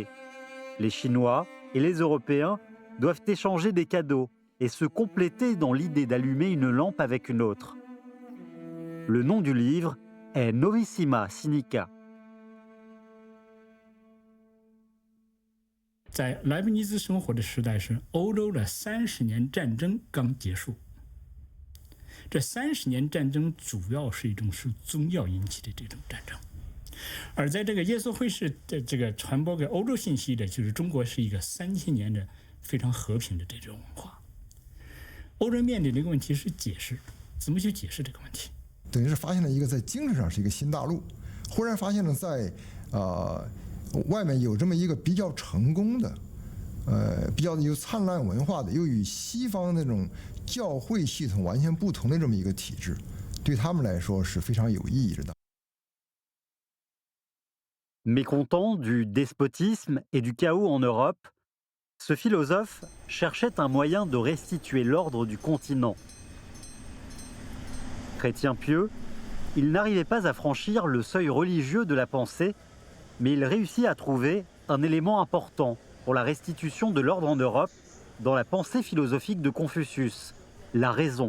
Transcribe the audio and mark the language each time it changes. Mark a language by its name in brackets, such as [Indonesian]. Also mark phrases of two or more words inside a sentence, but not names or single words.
[French] Les Chinois et les Européens doivent échanger des cadeaux et se compléter dans l'idée d'allumer une lampe avec une autre. Le nom du livre est Novissima Sinica. [Chinese] 在莱布尼兹生活的时代是欧洲的30年战争刚结束。这30年战争主要是一种是宗教引起的这种战争，而在这个耶稣会士的这个传播给欧洲信息的，就是中国是一个3000年的非常和平的这种文化。欧洲面临的一个问题是解释，怎么去解释这个问题？等于是发现了一个在精神上是一个新大陆，忽然发现了在外面有这么一个比较成功的，比较有灿烂文化的，又与西方那种教会系统完全不同的这么一个体制，对他们来说是非常有意义的。 [French] Mécontent du despotisme et du chaos en Europe, ce philosophe cherchait un moyen de restituer l'ordre du continent. Chrétien pieux, il n'arrivait pas à franchir le seuil religieux de la pensée, mais il réussit à trouver un élément important pour la restitution de l'ordre en Europe dans la pensée philosophique de Confucius, la raison.